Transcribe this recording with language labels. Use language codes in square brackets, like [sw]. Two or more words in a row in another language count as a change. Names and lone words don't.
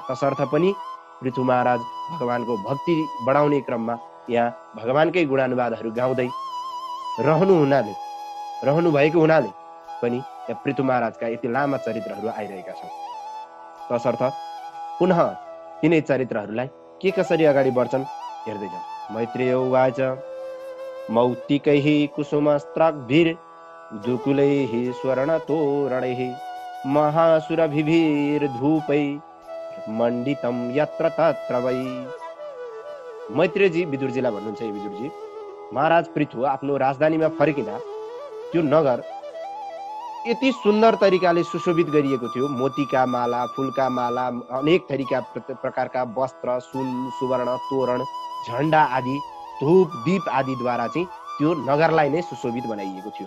[ne] तसर्थ पनि पृथु महाराज भगवानको भक्ति बढाउने क्रममा यहाँ भगवानकै गुणानुवादहरू गाउँदै रहनु भएको हुनाले पनि यहाँ पृथु महाराजका यति लामा चरित्रहरू आइरहेका छन्। तसर्थ पुनः तिनै चरित्रहरूलाई के कसरी अगाडि बढ्छन् हेर्दै जाउँ। [sa] मैत्रेय उवाच मौक्तिकैः कुसुमस्त्राग्भिर् दुकुलैः स्वर्णतोरणैः महासुरभिर्धूपै मण्डितं यत्र तत्र वै। [ne] मैत्रेयजी विदुरजीलाई भन्नुहुन्छ, हे विदुरजी, महाराज पृथु आफ्नो राजधानीमा फर्किँदा त्यो नगर यति सुन्दर तरिकाले सुशोभित गरिएको थियो। मोतीका माला, फुलका माला, अनेक थरीका प्रकारका वस्त्र, सुन, सुवर्ण, तोरण, झण्डा आदि, धूप, दीप आदिद्वारा चाहिँ त्यो नगरलाई नै सुशोभित बनाइएको थियो।